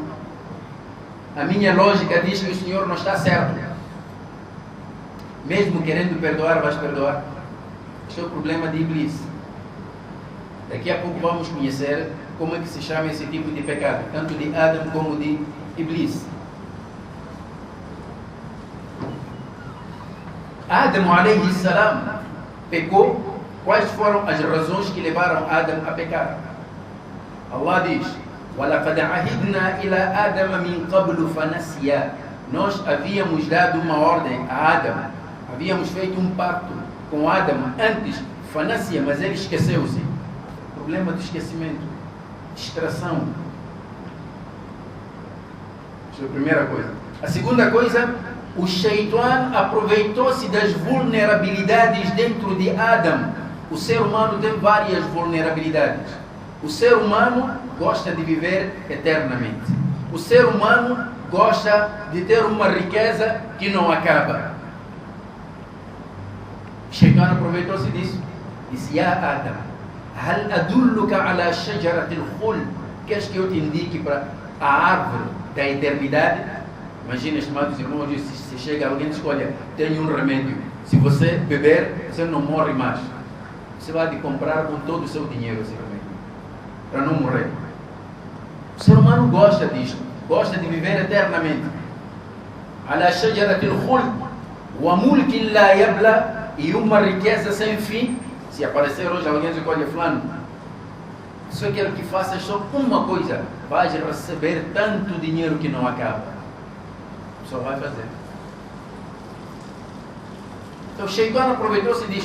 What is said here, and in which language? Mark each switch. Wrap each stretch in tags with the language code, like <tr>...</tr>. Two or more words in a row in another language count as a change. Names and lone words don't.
<pt>A minha lógica diz que o senhor não está certo. Mesmo querendo perdoar, vais perdoar. Este é o problema de Iblis. Daqui a pouco vamos conhecer como é que se chama esse tipo de pecado, tanto de Adam como de Iblis. Adam</pt> <ar>عليه السلام</ar> <pt>pecou. Quais foram as razões que levaram Adam a pecar? Allah diz,</pt> <ar>وَلَقَدْ عَهِدْنَا إِلَى آدَمَ مِنْ قَبْلُ فَنَسِيَا.</ar> <pt>Nós havíamos dado uma ordem a Adam, havíamos feito um pacto com Adam antes, fanasia, mas ele esqueceu-se. Problema do esquecimento, distração. Essa é a primeira coisa. A segunda coisa, o Shaitan aproveitou-se das vulnerabilidades dentro de Adam. O ser humano tem várias vulnerabilidades. O ser humano gosta de viver eternamente. O ser humano gosta de ter uma riqueza que não acaba. Shaitan aproveitou-se disso. Disse,</pt> <ar>يا آدم، هل أدلك على شجرة الخلد?</ar> <pt>Queres que eu te indique para a árvore da eternidade? Imagina, estimados irmãos, se chega alguém e diz, olha, tenho um remédio. Se você beber, você não morre mais. Você vai comprar com todo o seu dinheiro esse remédio, para não morrer. O ser humano gosta disto, gosta de viver eternamente.</pt> <ar>على شجرة الخلد وملك لا يبلى,</ar> <pt>e uma riqueza sem fim. Se aparecer hoje alguém que olha fulano, só quero que faças só uma coisa, vais receber tanto dinheiro que não acaba. Só vai fazer. Então o Shaitan aproveitou-se disso.</pt>